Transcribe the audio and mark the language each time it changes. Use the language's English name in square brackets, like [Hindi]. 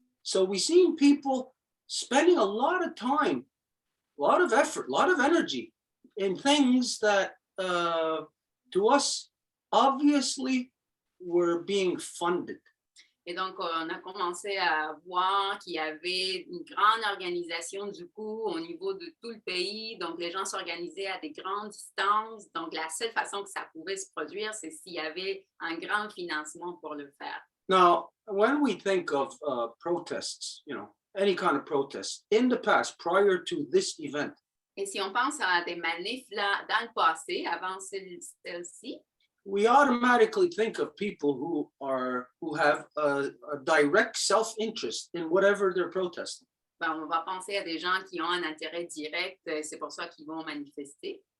[English] So we've seen people spending a lot of time, a lot of effort, a lot of energy in things that to us obviously were being funded. [French] Et donc, on a commencé à voir qu'il y avait une grande organisation du coup au niveau de tout le pays. Donc, les gens s'organisaient à des grandes distances. Donc, la seule façon que ça pouvait se produire, c'est s'il y avait un grand financement pour le faire. [English] Now, when we think of protests, any kind of protests in the past, prior to this event, [French] et si on pense à des manifs là, dans le passé, avant celle-ci, [English] we automatically think of people who have a direct self-interest in whatever they're protesting. [French] Ben, on va penser à des gens qui ont un intérêt direct, c'est pour ça qu'ils vont manifester.